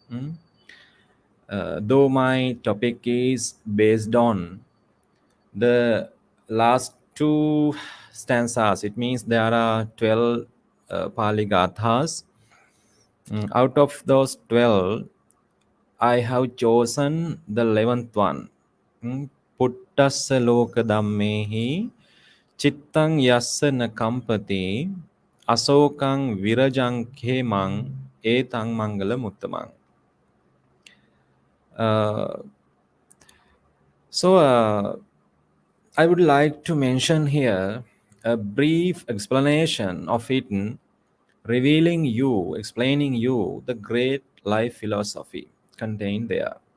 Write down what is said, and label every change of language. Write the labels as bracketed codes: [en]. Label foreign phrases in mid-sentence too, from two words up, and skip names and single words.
[en] Though my topic is based on the last two stanzas, it means there are 12 Pali Gathas. Out of those 12, I have chosen the 11th one. [pi] Puttassa loka dhammehi chittang yassa na kampati asokang virajang khemang etang mangala muttamang. [en] Uh, so, I would like to mention here a brief explanation of it, explaining you the great life philosophy contained there.